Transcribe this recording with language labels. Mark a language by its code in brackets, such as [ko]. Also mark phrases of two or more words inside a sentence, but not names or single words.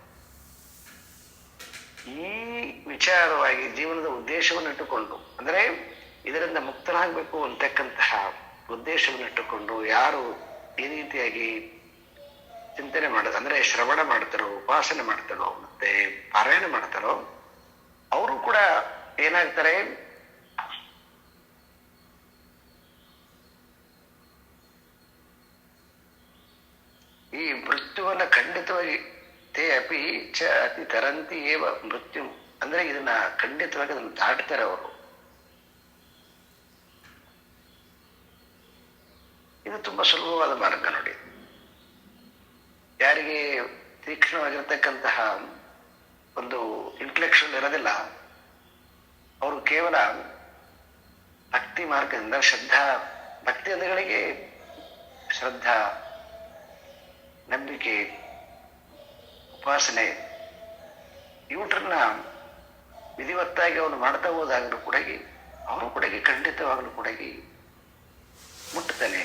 [kn] ಈ ವಿಚಾರವಾಗಿ ಜೀವನದ ಉದ್ದೇಶವನ್ನು ಇಟ್ಟುಕೊಂಡು, ಅಂದ್ರೆ ಇದರಿಂದ ಮುಕ್ತನಾಗಬೇಕು ಅಂತಕ್ಕಂತಹ ಉದ್ದೇಶವನ್ನು ಇಟ್ಟುಕೊಂಡು ಯಾರು ಈ ರೀತಿಯಾಗಿ ಚಿಂತನೆ ಮಾಡೋದು, ಅಂದ್ರೆ ಶ್ರವಣ ಮಾಡ್ತಾರೋ, ಉಪಾಸನೆ ಮಾಡ್ತಾರೋ, ಮತ್ತೆ ಪಾರಾಯಣ ಮಾಡ್ತಾರೋ, ಅವರು ಕೂಡ ಏನಾಗ್ತಾರೆ, ಈ ಮೃತ್ಯುವನ್ನ ಖಂಡಿತವಾಗಿ [sa] ತೇ ಅಪಿ ಚ ಅತಿ ತರಂತಿ ಏವ ಮೃತ್ಯು, [kn] ಅಂದ್ರೆ ಇದನ್ನ ಖಂಡಿತವಾಗಿ ಅದನ್ನು ದಾಟ್ತಾರೆ ಅವರು. ಇದು ತುಂಬಾ ಸುಲಭವಾದ ಮಾರ್ಗ ನೋಡಿ. ಯಾರಿಗೆ ತೀಕ್ಷ್ಣವಾಗಿರ್ತಕ್ಕಂತಹ ಒಂದು ಇಂಟೆಲೆಕ್ಚುಯಲ್ ಇರೋದಿಲ್ಲ, ಅವರು ಕೇವಲ ಭಕ್ತಿ ಮಾರ್ಗದಿಂದ ಭಕ್ತಿ ಅಂದಗಳಿಗೆ ಶ್ರದ್ಧಾ, ನಂಬಿಕೆ, ಉಪಾಸನೆ ಇವುಟ್ರನ್ನ ವಿಧಿವತ್ತಾಗಿ ಅವನು ಮಾಡ್ತಾ ಹೋದಾಗಲೂ ಕೂಡ ಅವರು ಕೂಡ ಖಂಡಿತವಾಗಲೂ ಕೂಡ ಮುಟ್ಟುತ್ತಾನೆ.